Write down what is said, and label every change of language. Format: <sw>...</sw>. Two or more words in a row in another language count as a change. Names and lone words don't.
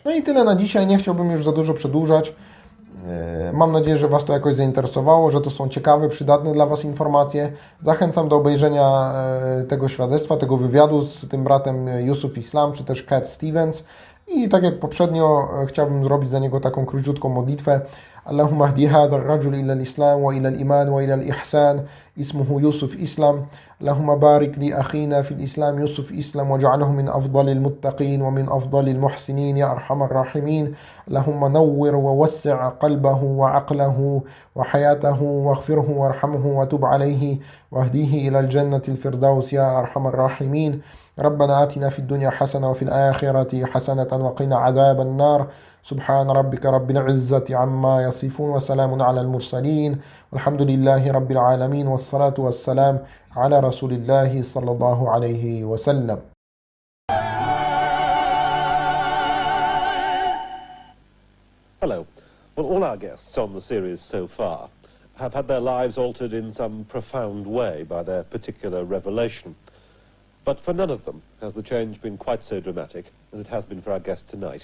<pl>No i tyle na dzisiaj, nie chciałbym już za dużo przedłużać. Mam nadzieję, że Was to jakoś zainteresowało, że to są ciekawe, przydatne dla Was informacje. Zachęcam do obejrzenia tego świadectwa, tego wywiadu z tym bratem Yusuf Islam, czy też Cat Stevens. I tak jak poprzednio chciałbym zrobić za niego taką króciutką modlitwę.</pl> <ar>اللهم اهدي هذا الرجل إلى الإسلام وإلى الإيمان وإلى الإحسان اسمه يوسف إسلام. اللهم بارك لأخينا في الإسلام يوسف إسلام واجعله من أفضل المتقين ومن أفضل المحسنين يا أرحم الراحمين. اللهم نور ووسع قلبه وعقله وحياته واغفره وارحمه وتب عليه واهديه إلى الجنة الفردوس يا أرحم الراحمين. ربنا آتنا في الدنيا حسنة وفي الآخرة حسنة وقنا عذاب النار. سبحان ربك رب العزة عما يصفون وسلام على المرسلين والحمد لله رب العالمين والصلاة والسلام على رسول الله صلى الله عليه وسلم.</ar> <en>Hello. Well, all our guests on the series so far have had their lives altered in some profound way by their particular revelation. But for none of them has the change been quite so dramatic as it has been for our guest tonight.</en>